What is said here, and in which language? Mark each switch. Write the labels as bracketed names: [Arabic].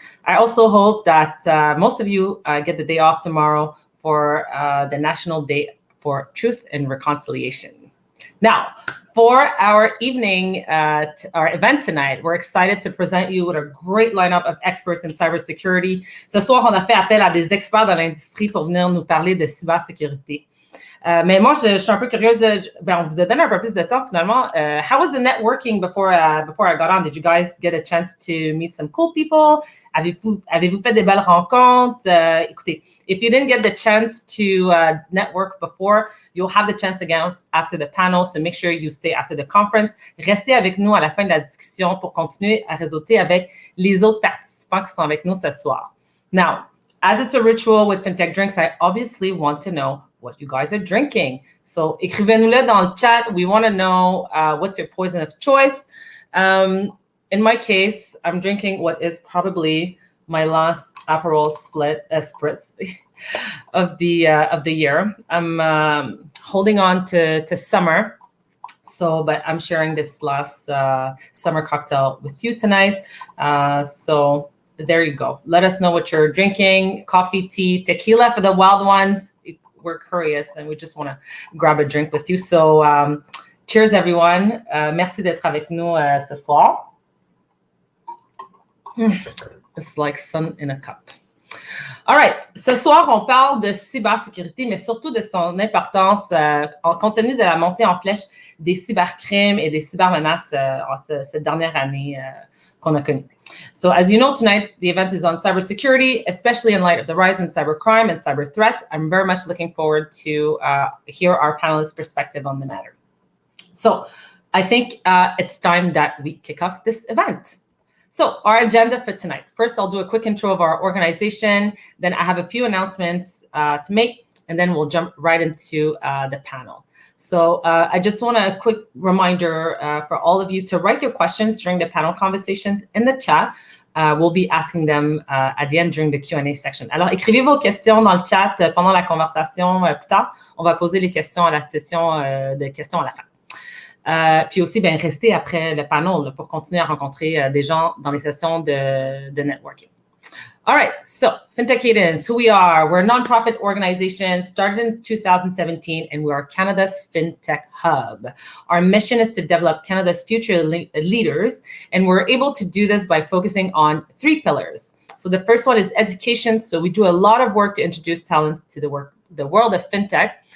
[English] I also hope that most of you get the day off tomorrow for the National Day for Truth and Reconciliation. Now, for our evening, our event tonight, we're excited to present you with a great lineup of experts in cybersecurity. [French] Ce soir, on a fait appel à des experts de l'industrie pour venir nous parler de cybersécurité. Mais moi, je suis un peu curieuse on vous a donné un peu plus de temps finalement. [English] How was the networking before I got on? Did you guys get a chance to meet some cool people? [French] Avez-vous fait des belles rencontres? Écoutez, [English] if you didn't get the chance to network before, you'll have the chance again after the panel, so make sure you stay after the conference. [French] Restez avec nous à la fin de la discussion pour continuer à réseauter avec les autres participants qui sont avec nous ce soir. Now, as it's a ritual with Fintech Drinks, I obviously want to know what you guys are drinking. [English] So, [French] écrivez-nous-le dans le chat. [English] We want to know what's your poison of choice. In my case, I'm drinking what is probably my last Aperol spritz of the year. I'm holding on to summer. But I'm sharing this last summer cocktail with you tonight. So there you go. Let us know what you're drinking. Coffee, tea, tequila for the wild ones. We're curious and we just want to grab a drink with you. So cheers, everyone. [French] Merci d'être avec nous ce soir. [English] It's like sun in a cup. All right. [French] Ce soir, on parle de cybersécurité, mais surtout de son importance compte tenu de la montée en flèche des cybercrimes et des cybermenaces cette dernière année qu'on a connue. [English] So as you know, tonight, the event is on cybersecurity, especially in light of the rise in cybercrime and cyber threats. I'm very much looking forward to hear our panelists' perspective on the matter. So I think it's time that we kick off this event. So our agenda for tonight. First, I'll do a quick intro of our organization. Then I have a few announcements to make, and then we'll jump right into the panel. So I just want a quick reminder for all of you to write your questions during the panel conversations in the chat. We'll be asking them at the end during the Q&A section. [French] Alors, écrivez vos questions dans le chat pendant la conversation plus tard. On va poser les questions à la session de questions à la fin. Puis aussi, restez après le panel pour continuer à rencontrer des gens dans les sessions de networking. [English] All right, so Fintech Cadence, who we are. We're a nonprofit organization started in 2017, and we are Canada's Fintech Hub. Our mission is to develop Canada's future leaders, and we're able to do this by focusing on 3 pillars. So the first one is education. So we do a lot of work to introduce talent to the world of fintech.